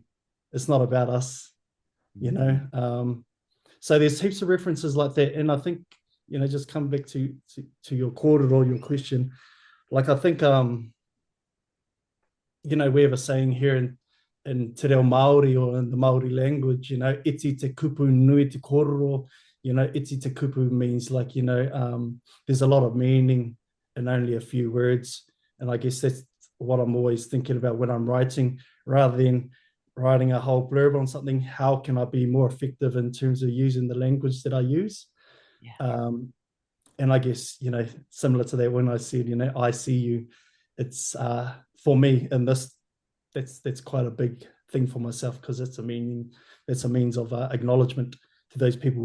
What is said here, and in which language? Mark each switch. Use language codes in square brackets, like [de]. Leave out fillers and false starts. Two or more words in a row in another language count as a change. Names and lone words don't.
[en] It's not about us, So there's heaps of references like that, and I think just come back to your quoted or your question. Like I think we have a saying here in [mi] Te Reo Māori [en] or in the Māori language, [mi] iti te kupu nui te kororo. Iti te kupu [en] means like, there's a lot of meaning in only a few words. And I guess that's what I'm always thinking about when I'm writing, rather than writing a whole blurb on something. How can I be more effective in terms of using the language that I use? Yeah. And I guess, similar to that, when I said, I see you, it's for me, and that's quite a big thing for myself because it's a means of acknowledgement to those people.